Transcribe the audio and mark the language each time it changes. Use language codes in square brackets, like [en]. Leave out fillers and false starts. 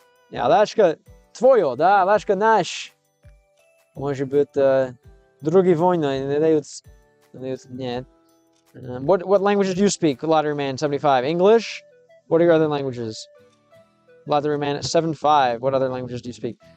[ru] Yeah, Alaska твое, да? Alaska наш. Может быть, другие войны не дают. Нет. [en] What languages do you speak, Lottery Man 75? English? What are your other languages? Lottery Man 75. What other languages do you speak?